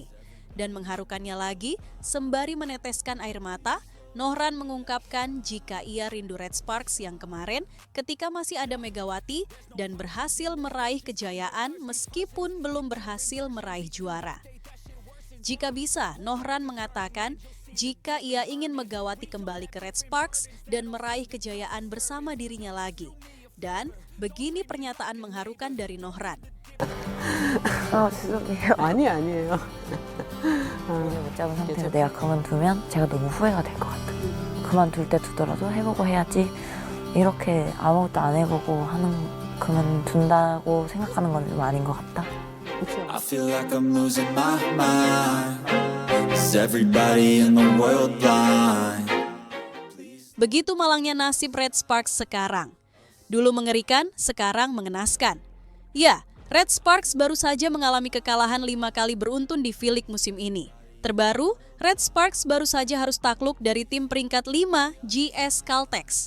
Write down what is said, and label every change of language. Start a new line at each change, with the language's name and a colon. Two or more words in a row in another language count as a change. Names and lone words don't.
Indonesian: Dan mengharukannya lagi, sembari meneteskan air mata, Nohran mengungkapkan jika ia rindu Red Sparks yang kemarin ketika masih ada Megawati dan berhasil meraih kejayaan meskipun belum berhasil meraih juara. Jika bisa, Nohran mengatakan jika ia ingin Megawati kembali ke Red Sparks dan meraih kejayaan bersama dirinya lagi. Dan begini pernyataan mengharukan dari Nohran.
Korean: 죄송해요. 아니에요. 못 잡은 상태에서 내가 그만두면 제가 너무 후회가 될 것 같아. 그만둘 때 두더라도 해보고 해야지. 이렇게 아무것도 안 해보고 그만둔다고 생각하는 건 좀 아닌 것 같다.
English: I feel like I'm losing my mind. Is everybody in the world blind?
Indonesian: Begitu malangnya nasib Red Sparks sekarang. Dulu mengerikan, sekarang mengenaskan. Ya, Red Sparks baru saja mengalami kekalahan 5 kali beruntun di V-League musim ini. Terbaru, Red Sparks baru saja harus takluk dari tim peringkat 5 GS Caltex.